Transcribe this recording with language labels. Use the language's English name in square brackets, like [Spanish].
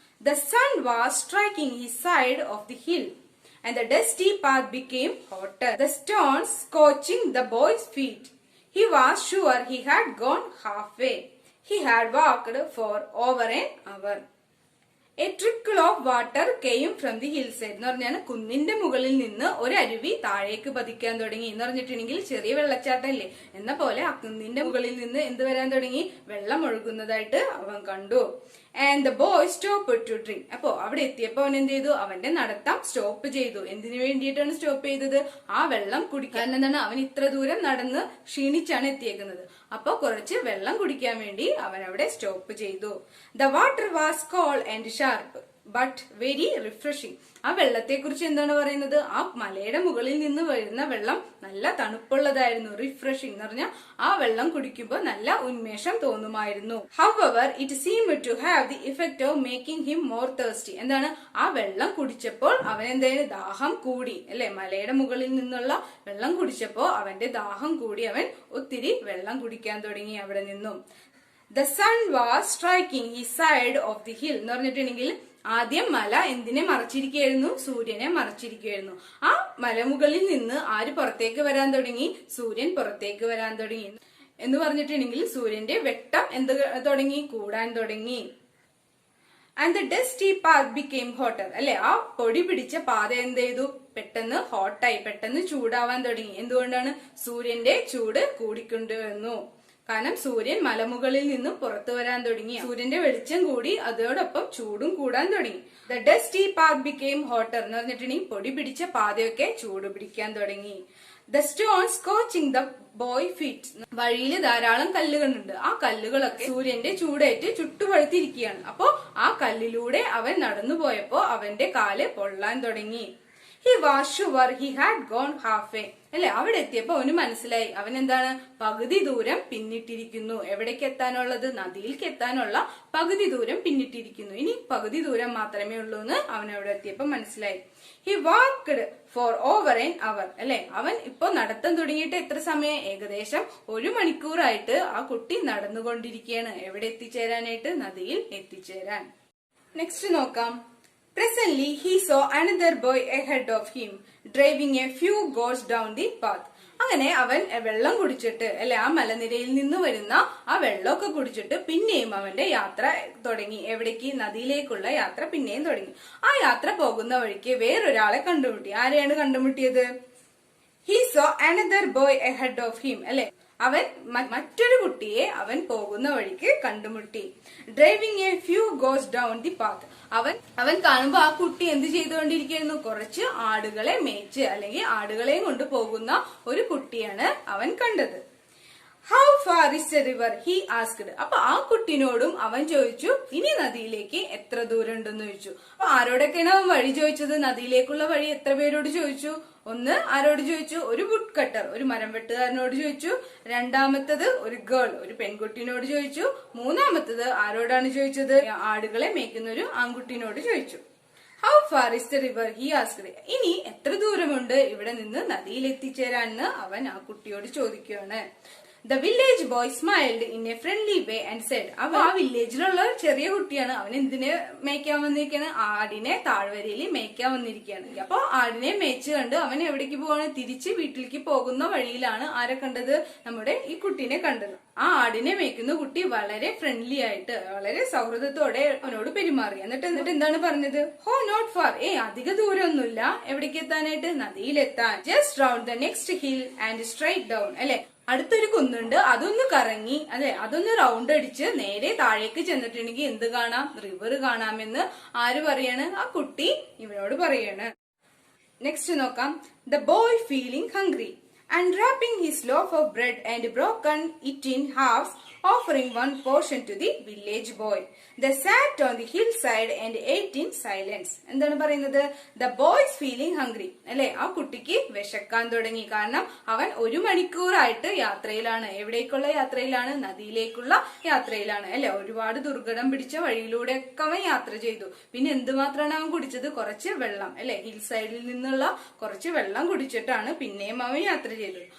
[English] The sun was striking his side of the hill, and the dusty path became hotter, the stones scorching the boy's feet. He was sure he had gone halfway. He had walked for over an hour. A trickle of water came from the hillside. [Malayalam] എന്ന് പറഞ്ഞാൽ കുന്നിന്റെ മുകളിൽ നിന്ന് ഒരു അരുവി താഴേക്ക് പതിക്കാൻ തുടങ്ങി എന്ന് പറഞ്ഞിട്ടുണ്ടെങ്കിൽ ചെറിയ വെള്ളച്ചാട്ടം ഇല്ലേ എന്ന പോലെ ആ കുന്നിന്റെ മുകളിൽ നിന്ന് എന്ത് വരാൻ തുടങ്ങി? വെള്ളം ഒഴുകുന്നതായിട്ട് അവൻ കണ്ടു. [English] And the boy stopped to drink. [Malayalam] അപ്പോ അവിടെ എത്തിയപ്പോ അവൻ എന്ത് ചെയ്തു? അവന്റെ നടത്തം സ്റ്റോപ്പ് ചെയ്തു. എന്തിനു വേണ്ടിയിട്ടാണ് സ്റ്റോപ്പ് ചെയ്തത്? ആ വെള്ളം കുടിക്കാൻ. എന്താണ്? അവൻ ഇത്ര ദൂരം നടന്ന് ക്ഷീണിച്ചാണ് എത്തിയേക്കുന്നത്. അപ്പൊ കുറച്ച് വെള്ളം കുടിക്കാൻ വേണ്ടി അവൻ അവിടെ സ്റ്റോപ്പ് ചെയ്തു. [English] The water was cold and sharp but very refreshing. [Malayalam] ആ വെള്ളത്തെ കുറിച്ച് എന്താണ് പറയുന്നത്? ആ മലയുടെ മുകളിൽ നിന്ന് വരുന്ന വെള്ളം നല്ല തണുപ്പുള്ളതായിരുന്നു. റിഫ്രഷിംഗ് എന്ന് പറഞ്ഞാൽ ആ വെള്ളം കുടിക്കുമ്പോൾ നല്ല ഉന്മേഷം തോന്നുമായിരുന്നു. [English] However, it seemed to have the effect of making him more thirsty. [Malayalam] എന്താണ്? ആ വെള്ളം കുടിച്ചപ്പോൾ അവൻ എന്തായാലും ദാഹം കൂടി അല്ലെ? മലയുടെ മുകളിൽ നിന്നുള്ള വെള്ളം കുടിച്ചപ്പോ അവന്റെ ദാഹം കൂടി. അവൻ ഒത്തിരി വെള്ളം കുടിക്കാൻ തുടങ്ങി അവിടെ നിന്നും. [English] The sun was striking his side of the hill. [Malayalam] എന്ന് പറഞ്ഞിട്ടുണ്ടെങ്കിൽ ആദ്യം മല എന്തിനെ മറച്ചിരിക്കുകയായിരുന്നു? സൂര്യനെ മറച്ചിരിക്കുകയായിരുന്നു. ആ മലമുകളിൽ നിന്ന് ആര് പുറത്തേക്ക് വരാൻ തുടങ്ങി? സൂര്യൻ പുറത്തേക്ക് വരാൻ തുടങ്ങി. എന്ന് പറഞ്ഞിട്ടുണ്ടെങ്കിൽ സൂര്യന്റെ വെട്ടം എന്ത് തുടങ്ങി? കൂടാൻ തുടങ്ങി. [English] And the dusty path became hotter. [Malayalam] അല്ലെ, ആ പൊടി പിടിച്ച പാത എന്ത് ചെയ്തു? പെട്ടെന്ന് ഹോട്ടായി, പെട്ടെന്ന് ചൂടാവാൻ തുടങ്ങി. എന്തുകൊണ്ടാണ്? സൂര്യന്റെ ചൂട് കൂടിക്കൊണ്ടുവന്നു. കാരണം സൂര്യൻ മലമുകളിൽ നിന്നും പുറത്തു വരാൻ തുടങ്ങി. സൂര്യന്റെ വെളിച്ചം കൂടി, അതോടൊപ്പം ചൂടും കൂടാൻ തുടങ്ങി. [English] the dusty path became hotter [Malayalam] എന്ന് പറഞ്ഞിട്ടുണ്ടെങ്കിൽ പൊടി പിടിച്ച പാതയൊക്കെ ചൂട് പിടിക്കാൻ തുടങ്ങി. [English] The stone scorching the boy feet. [Malayalam] വഴിയിൽ ധാരാളം കല്ലുകളുണ്ട്. ആ കല്ലുകളൊക്കെ സൂര്യന്റെ ചൂടേറ്റ് ചുട്ടുപഴുത്തിരിക്കുകയാണ്. അപ്പോ ആ കല്ലിലൂടെ അവൻ നടന്നു പോയപ്പോ അവന്റെ കാല് പൊള്ളാൻ തുടങ്ങി. [English] He was sure he had gone halfway. [Malayalam] അല്ലെ, അവിടെ എത്തിയപ്പോ അവന് മനസ്സിലായി അവൻ എന്താണ്? പകുതി ദൂരം പിന്നിട്ടിരിക്കുന്നു. എവിടേക്ക് എത്താനുള്ളത്? നദിയിലേക്ക് എത്താനുള്ള പകുതി ദൂരം പിന്നിട്ടിരിക്കുന്നു. ഇനി പകുതി ദൂരം മാത്രമേ ഉള്ളൂ എന്ന് അവൻ അവിടെ എത്തിയപ്പോ മനസ്സിലായി. [English] He walked for over an hour. [Malayalam] അല്ലെ, അവൻ ഇപ്പൊ നടത്തം തുടങ്ങിയിട്ട് എത്ര സമയം? ഏകദേശം 1 മണിക്കൂറായിട്ട് ആ കുട്ടി നടന്നുകൊണ്ടിരിക്കുകയാണ്. എവിടെ എത്തിച്ചേരാനായിട്ട്? നദിയിൽ എത്തിച്ചേരാൻ. നെക്സ്റ്റ് നോക്കാം. [English] Presently, he saw another boy ahead of him, driving a few goats down the path. [Malayalam] അങ്ങനെ അവൻ വെള്ളം കുടിച്ചിട്ട് അല്ലെ, ആ മലനിരയിൽ നിന്ന് വരുന്ന ആ വെള്ളമൊക്കെ കുടിച്ചിട്ട് പിന്നെയും അവന്റെ യാത്ര തുടങ്ങി. എവിടേക്ക്? നദിയിലേക്കുള്ള യാത്ര പിന്നെയും തുടങ്ങി. ആ യാത്ര പോകുന്ന വഴിക്ക് വേറൊരാളെ കണ്ടുമുട്ടി. ആരെയാണ് കണ്ടുമുട്ടിയത്? [English] He saw another boy ahead of him. [Malayalam] അല്ലെ, അവൻ മറ്റൊരു കുട്ടിയെ അവൻ പോകുന്ന വഴിക്ക് കണ്ടുമുട്ടി. [English] Driving a few goats down the path. [Malayalam] അവൻ കാണുമ്പോ ആ കുട്ടി എന്ത് ചെയ്തുകൊണ്ടിരിക്കുന്നു? കുറച്ച് ആടുകളെ മേച്ച് അല്ലെങ്കിൽ ആടുകളെയും കൊണ്ട് പോകുന്ന ഒരു കുട്ടിയാണ് അവൻ കണ്ടത്. [English] How far is the river? He asked. [Malayalam] അപ്പൊ ആ കുട്ടിനോടും അവൻ ചോദിച്ചു, ഇനി നദിയിലേക്ക് എത്ര ദൂരം ഉണ്ടെന്ന് ചോദിച്ചു. അപ്പൊ ആരോടൊക്കെയാണ് അവൻ വഴി ചോദിച്ചത്? നദിയിലേക്കുള്ള വഴി എത്ര പേരോട് ചോദിച്ചു? ഒന്ന് ആരോട് ചോദിച്ചു? ഒരു വുഡ് കട്ടർ, ഒരു മരം വെട്ടുകാരനോട് ചോദിച്ചു. രണ്ടാമത്തത് ഒരു ഗേൾ, ഒരു പെൺകുട്ടിനോട് ചോദിച്ചു. മൂന്നാമത്തത് ആരോടാണ് ചോദിച്ചത്? ആടുകളെ മേയ്ക്കുന്ന ഒരു ആൺകുട്ടിനോട് ചോദിച്ചു. [English] How far is the river? He asked. [Malayalam] ഇനി എത്ര ദൂരമുണ്ട് ഇവിടെ നിന്ന് നദിയിൽ എത്തിച്ചേരാന്ന് അവൻ ആ കുട്ടിയോട് ചോദിക്കുകയാണ്. [English] The village boy smiled in a friendly way and said, [Malayalam] അപ്പൊ ആ വില്ലേജിലുള്ള ചെറിയ കുട്ടിയാണ്, അവൻ എന്തിന് മേയ്ക്കാൻ വന്നിരിക്കുകയാണ്? ആടിനെ താഴ്വരയിൽ മേയ്ക്കാൻ വന്നിരിക്കുകയാണ്. അപ്പൊ ആടിനെ മേയ്ച്ച് കണ്ട് അവൻ എവിടേക്ക് പോവാണ്? തിരിച്ച് വീട്ടിലേക്ക് പോകുന്ന വഴിയിലാണ് ആരെ കണ്ടത്? നമ്മുടെ ഈ കുട്ടീനെ കണ്ടത്. ആ ആടിനെ മേയ്ക്കുന്ന കുട്ടി വളരെ ഫ്രണ്ട്ലി ആയിട്ട് വളരെ സൗഹൃദത്തോടെ അവനോട് പെരുമാറി. എന്നിട്ട് എന്താണ് പറഞ്ഞത്? [English] oh not far, [Malayalam] അധിക ദൂരമൊന്നുമില്ല. എവിടേക്ക് എത്താനായിട്ട്? നദിയിലെത്താൻ. [English] Just round the next hill and straight down. [Malayalam] അല്ലെ, അടുത്തൊരു കുന്നുണ്ട്, അതൊന്ന് കറങ്ങി, അല്ലെ, അതൊന്ന് റൗണ്ട് അടിച്ച് നേരെ താഴേക്ക് ചെന്നിട്ടുണ്ടെങ്കിൽ എന്ത് കാണാം? റിവർ കാണാമെന്ന് ആര് പറയാണ്? ആ കുട്ടി ഇവനോട് പറയാണ്. നെക്സ്റ്റ് നോക്കാം. [English] The boy feeling hungry unwrapping his loaf of bread and broken it in halves, offering one portion to the village boy. They sat on the hillside and ate in silence. [Malayalam] എന്താണ് പറയുന്നത്? [English] The boy is feeling hungry. [Malayalam] അല്ലെ, ആ കുട്ടിക്ക് വിശക്കാൻ തുടങ്ങി. കാരണം അവൻ 1 മണിക്കൂറായിട്ട് യാത്രയിലാണ്. എവിടേക്കുള്ള യാത്രയിലാണ്? നദിയിലേക്കുള്ള യാത്രയിലാണ്. അല്ലെ, ഒരുപാട് ദുർഘടം പിടിച്ച വഴിയിലൂടെ ഒക്കെ അവൻ യാത്ര ചെയ്തു. പിന്നെ എന്തുമാത്രമാണ് അവൻ കുടിച്ചത്? കുറച്ച് വെള്ളം. അല്ലെ, ഹിൽ സൈഡിൽ നിന്നുള്ള കുറച്ച് വെള്ളം കുടിച്ചിട്ടാണ് പിന്നെയും അവൻ യാത്ര ചെയ്തു.